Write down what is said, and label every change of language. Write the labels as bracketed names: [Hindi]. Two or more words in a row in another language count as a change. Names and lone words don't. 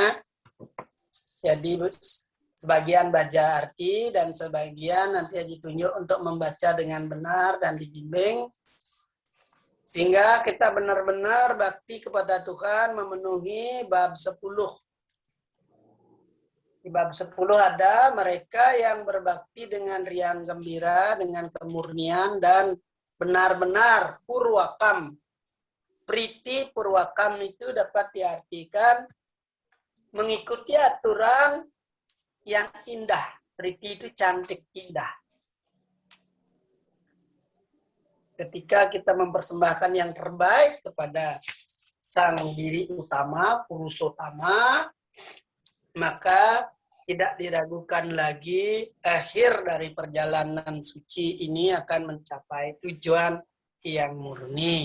[Indonesian] Jadi sebagian baca arti dan sebagian nanti ditunjuk untuk membaca dengan benar dan dibimbing, sehingga kita benar-benar bakti kepada Tuhan memenuhi bab 10. Di bab 10 ada mereka yang berbakti dengan riang gembira, dengan kemurnian dan benar-benar purwakam. [Sanskrit] Priti purwakam [Indonesian] itu dapat diartikan mengikuti aturan yang indah. Priti itu cantik, indah. Ketika kita mempersembahkan yang terbaik kepada sang diri utama, Purusotama, maka tidak diragukan lagi akhir dari perjalanan suci ini akan mencapai tujuan yang murni.